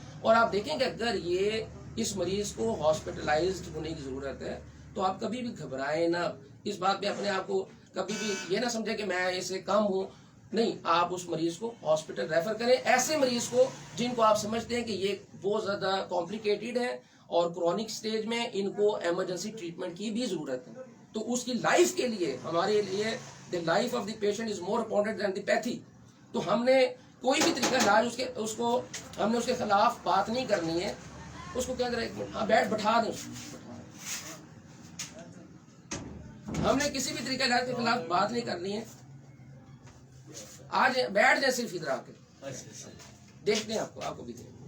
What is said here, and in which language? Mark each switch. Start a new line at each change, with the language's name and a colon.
Urdu: اور آپ دیکھیں کہ اگر یہ اس مریض کو ہاسپٹلائزڈ ہونے کی ضرورت ہے تو آپ کبھی بھی گھبرائیں نہ. اس بات پہ اپنے آپ کو کبھی بھی یہ نہ سمجھیں کہ میں اس سے کم ہوں, نہیں, آپ اس مریض کو ہاسپٹل ریفر کریں. ایسے مریض کو جن کو آپ سمجھتے ہیں کہ یہ بہت زیادہ کمپلیکیٹڈ ہے اور کرونک سٹیج میں ان کو ایمرجنسی ٹریٹمنٹ کی بھی ضرورت ہے. تو اس کی لائف کے لیے, ہمارے لیے
English: the life of the patient is more important than the pathy.
Urdu: تو ہم نے کوئی بھی طریقہ علاج اس کو ہم نے اس کے خلاف بات نہیں کرنی ہے. اس کو کیا کریں, بیٹھ بٹھا دیں, ہم نے کسی بھی طریقہ علاج کے خلاف بات نہیں کرنی ہے. آج بیٹھ جائیں صرف ادھر آ کے, دیکھتے ہیں آپ کو بھی دیں.